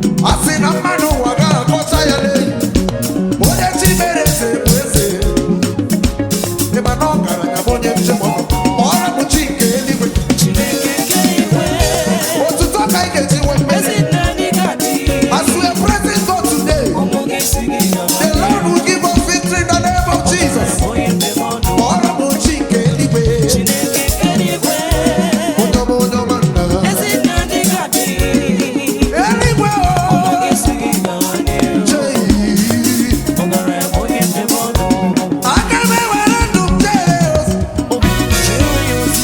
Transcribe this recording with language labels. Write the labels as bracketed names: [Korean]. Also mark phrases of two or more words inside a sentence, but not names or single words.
[Igbo] Ọ sị na mmanụ ụwa ga-akọcha ya n'elu. Onye chi mere eze bụ eze. Ị ma na ọgaranya bụ onye njem ọnụ. Kpọrọ m chi nke eluigwe. Chineke nke eluigwe. Otuto ka anyị ga-eji nwee mmeri. Ezi nna anyị ka dị. [English] As we are praising God today, [Igbo] Ụmụ gị si gị gawa [English] the Lord will give us victory in the name of Jesus. [Igbo] Onye njem ọnụ. Kpọrọ m chi nke eluigwe. Chineke nke eluigwe. Onye ọma, onye ọma nna. Ezi nna anyị ka dị. Eluigwe o. Ụmụ gị si gị gawa n'iru. Chei. Ọgaranya bụ onye njem ọnụ. Aga m ewere ndụ m jee ozi. Obi m jere ya ozi.